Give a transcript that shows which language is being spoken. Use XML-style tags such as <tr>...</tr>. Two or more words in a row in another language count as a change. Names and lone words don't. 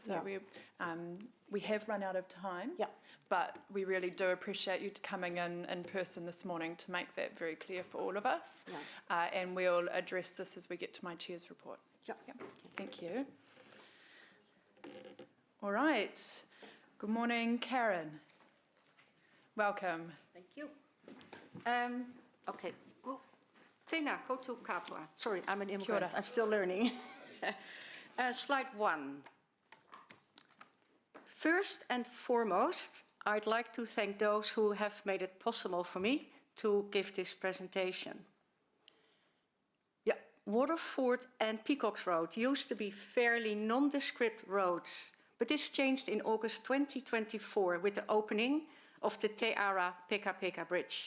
<en>So we have run out of time, but we really do appreciate you coming in person this morning to make that very clear for all of us. And we'll address this as we get to my chair's report. Thank you. All right. Good morning, Karen. Welcome. Thank you.</en> <mi>Okay. Oh, tēnā koutou katoa.</mi> <en>Sorry, I'm an immigrant. I'm still learning. Slide 1. First and foremost, I'd like to thank those who have made it possible for me to give this presentation. Waterford and Peacocks Road used to be fairly nondescript roads, but this changed in August 2024 with the opening of the Te Ara Peka Bridge.</en>